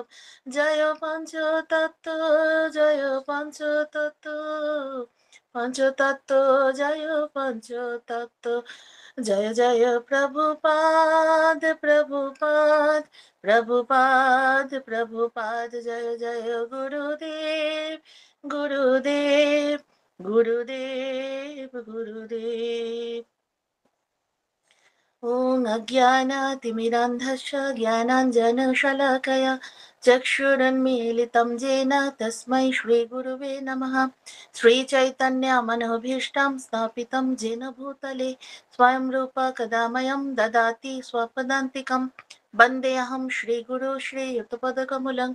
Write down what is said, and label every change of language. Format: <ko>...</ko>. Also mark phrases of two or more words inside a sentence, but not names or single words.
<bn>জয় পঞ্চতত্ত্ব জয় পঞ্চতত্ত্ব পঞ্চতত্ত্ব জয় পঞ্চতত্ত্ব জয় জয় প্রভুপাদ প্রভুপাদ প্রভুপাদ প্রভুপাদ জয় জয় গুরুদেব গুরুদেব গুরুদেব গুরুদেব</bn> <sa>ॐ अज्ञानातिमिरान्धस्य ज्ञानाञ्जनशलाकया चक्षुरुन्मीलितं येन तस्मै श्रीगुरुवे नमः श्रीचैतन्यमनोभीष्टं स्थापितं येन भूतले स्वयं रूप कदा मह्यं ददाति स्वपदान्तिकं वन्देऽहं श्रीगुरु श्रीयुतपदकमलं</sa>